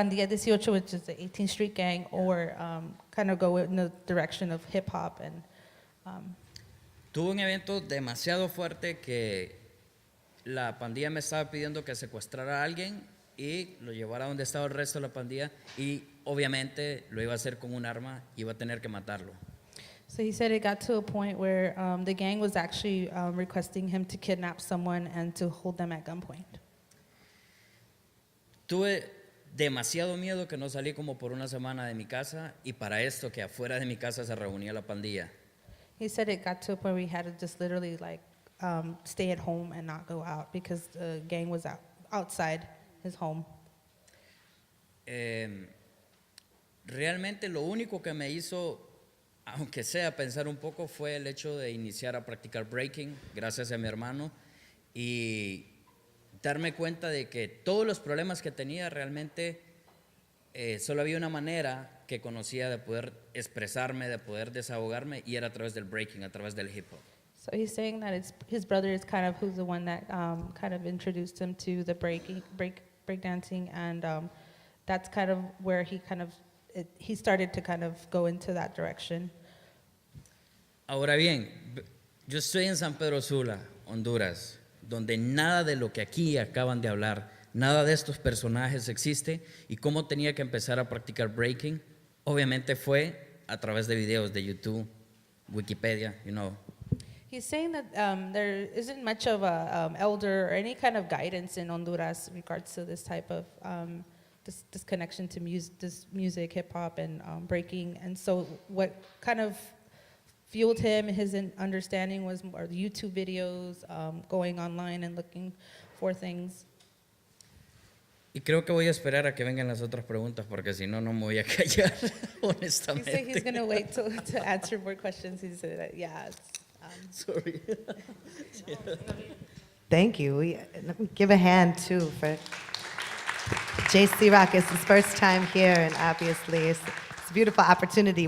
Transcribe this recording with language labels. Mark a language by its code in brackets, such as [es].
[en] Pandilla 18, which is the 18th Street Gang, or kind of go in the direction of hip hop. And [es] Tuve un evento demasiado fuerte que la pandilla me estaba pidiendo que secuestrara a alguien y lo llevara donde estaba el resto de la pandilla y obviamente lo iba a hacer con un arma, iba a tener que matarlo. [en] so he said it got to a point where the gang was actually requesting him to kidnap someone and to hold them at gunpoint. [es] Tuve demasiado miedo que no salí como por una semana de mi casa y para esto que afuera de mi casa se reunía la pandilla. [en] He said it got to a point where he had to just literally like stay at home and not go out because the gang was outside his home. [es] Realmente lo único que me hizo, aunque sea pensar un poco, fue el hecho de iniciar a practicar breaking gracias a mi hermano y darme cuenta de que todos los problemas que tenía realmente solo había una manera que conocía de poder expresarme, de poder desahogarme y era a través del breaking, a través del hip hop. [en] So he's saying that his brother is kind of who's the one that kind of introduced him to the breakdancing, and that's kind of where he started to kind of go into that direction. [es] Ahora bien, yo estoy en San Pedro Sula, Honduras, donde nada de lo que aquí acaban de hablar, nada de estos personajes existe, y cómo tenía que empezar a practicar breaking, obviamente fue a través de videos de YouTube, Wikipedia, [en] you know. He's saying that there isn't much of a elder or any kind of guidance in Honduras in regards to this type of this connection to music, hip hop, and breaking. And so, what kind of fueled him, his understanding was more the YouTube videos, going online and looking for things. [es] Y creo que voy a esperar a que vengan las otras preguntas porque si no, no me voy a callar, [en] He said he's [es] honestamente. [en] going to wait to answer more questions. He said, that, yeah. Sorry. Thank you. Let me give a hand too for JC Rock. It's his first time here, and obviously it's a beautiful opportunity.